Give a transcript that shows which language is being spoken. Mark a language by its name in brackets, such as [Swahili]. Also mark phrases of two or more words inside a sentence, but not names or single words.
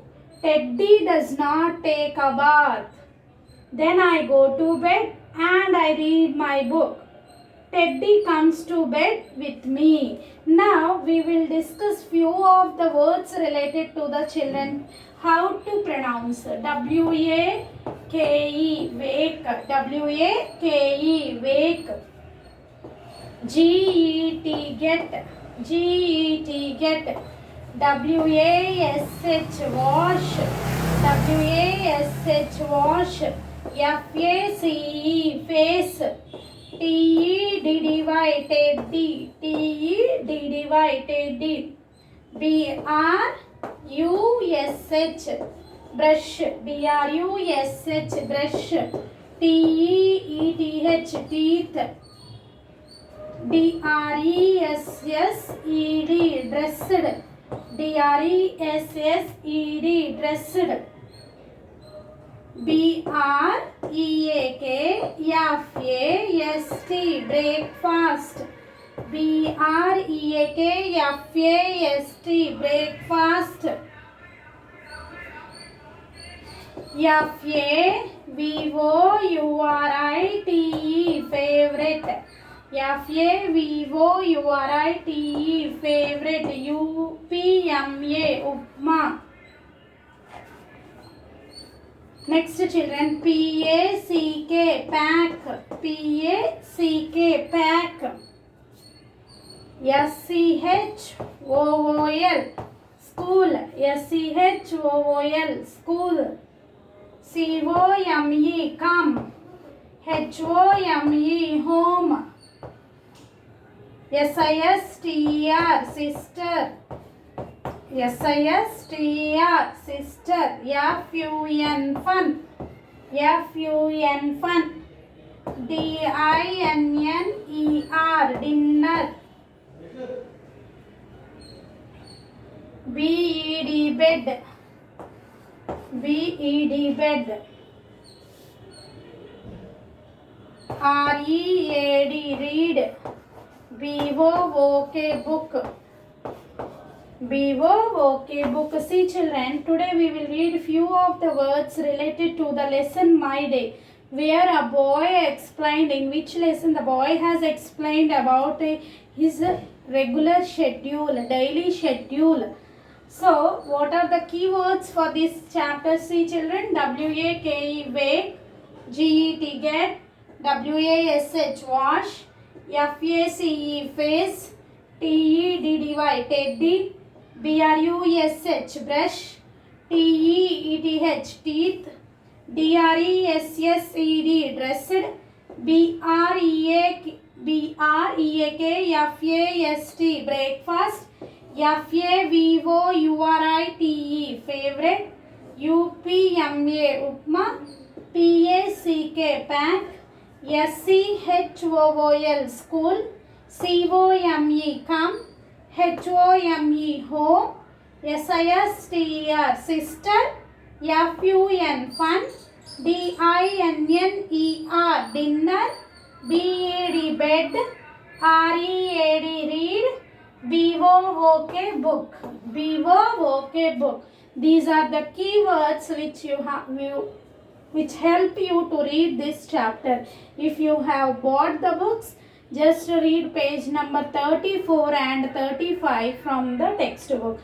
[English] Teddy does not take a bath. Then I go to bed and I read my book. Teddy comes to bed with me. Now we will discuss few of the words related to the children. How to pronounce W-A-K-E, wake. W-A-K-E, wake. G-E-T, get. G-E-T, get. W-A-S-H, wash. W-A-S-H, wash. F-A-C-E, face. T-E-D-D-Y, teddy. T-E-D-D-Y, teddy. B-R-U-S-H, brush. B-R-U-S-H, brush. T-E-E-T-H, teeth. D-R-E-S-S-E-D, dressed. D-R-E-S-S-E-D, dressed. B-R-E-A-K-F-A-S-T, breakfast. B-R-E-A-K-F-A-S-T, breakfast. F-A-V-O-U-R-I-T-E, favorite. F-A-V-O-U-R-I-T-E, favorite. U-P-M-A, upma. Next children, P-A-C-K, pack. P-A-C-K, pack. S-C-H-O-O-L, school. S-C-H-O-O-L, school. C-O-M-E, come. H-O-M-E, home. S-I-S-T-E-R, sister. S-I-S-T-E-R, sister. F-U-N, fun. F-U-N, fun. D-I-N-N-E-R, dinner. B-E-D, bed. B-E-D, bed. R-E-A-D, read. B-O-O-K, book. B-O-O-K, book. See children, today we will read few of the words related to the lesson My Day, where a boy explained, in which lesson the boy has explained about his regular schedule, daily schedule. So, what are the keywords for this chapter? See children, W-A-K-E, wake, G-E-T, get, W-A-S-H, wash, F-A-C-E, face, T-E-D-D-Y, teddy, B-R-U-S-H, brush, T-E-E-T-H, teeth, D-R-E-S-S-E-D, dressed, B-R-E-A-K-F-A-S-T, breakfast, F-A-V-O-U-R-I-T-E, favorite, U-P-M-A, upma, P-A-C-K, pack, S-C-H-O-O-L, school, C-O-M-E, come, H-O-M-E, home, S-I-S-T-E-R, sister, F-U-N, fun, D-I-N-N-E-R, dinner, B-E-D, bed, R-E-A-D, read, B-O-O-K, book, B-O-O-K, book. These are the keywords which help you to read this chapter. If you have bought the books, just read page number 34 and 35 from the textbook.